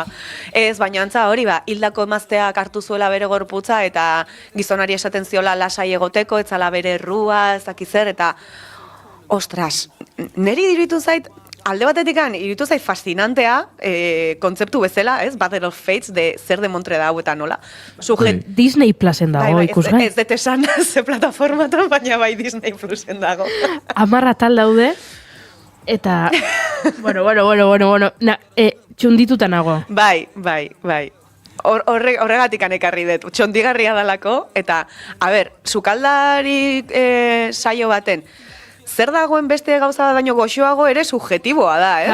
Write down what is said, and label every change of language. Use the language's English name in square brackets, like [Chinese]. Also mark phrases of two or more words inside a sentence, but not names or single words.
[Basque] Ez, baina antza hori, hildako emazteak hartu zuela bere gorputza, eta gizonari esaten ziola lasai egoteko, etzala bere errua, ez dakizer, eta ostras, neri diruditu zait, alde batetik iruditu zait fascinantea, kontzeptu bezala, ez? Battle of Fates, zer demontre da hau eta nola. Disney Plusen dago ikusgai. Ez dut esan ze plataformatan, baina bai Disney Plusen dago. 10 atal daude, eta, bueno, txundituta nago. Bai. Horregatik ekarri dut, txondigarria dalako, eta, sukaldari saio baten, zer dagoen beste gauza bat baino goxoago ere subjetiboa da, ez?